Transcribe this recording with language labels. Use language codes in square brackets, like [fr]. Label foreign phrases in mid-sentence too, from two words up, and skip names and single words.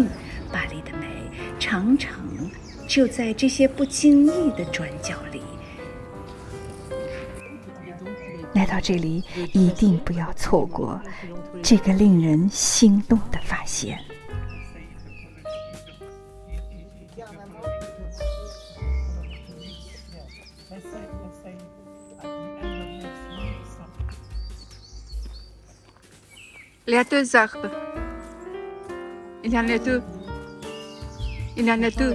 [zh] 巴黎的美常常就在这些不经意的转角里。来到这里，一定不要错过这个令人心动的发现。 [fr] Il y a 2 arbres. Il y en a 2. Il y en a 2.